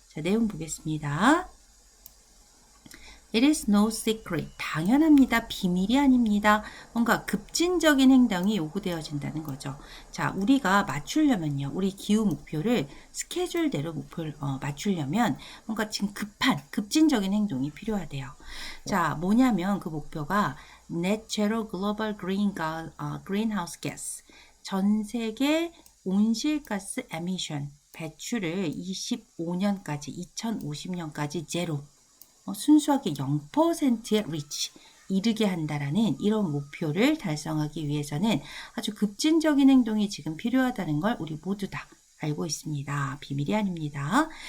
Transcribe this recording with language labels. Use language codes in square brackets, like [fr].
[ko] 자, 내용 보겠습니다. [en] It is no secret. [ko] 당연합니다. 비밀이 아닙니다. 뭔가 급진적인 행동이 요구되어진다는 거죠. 자, 우리가 맞추려면요. 우리 기후 목표를 스케줄대로 목표를 맞추려면 뭔가 지금 급진적인 행동이 필요하대요. 자, 뭐냐면 그 목표가 Net Zero Global Greenhouse Gas. 전 세계 온실가스 에미션 배출을 25년까지, 2050년까지 제로. 순수하게 0%의 리치, 이르게 한다라는 이런 목표를 달성하기 위해서는 아주 급진적인 행동이 지금 필요하다는 걸 우리 모두 다 알고 있습니다. 비밀이 아닙니다.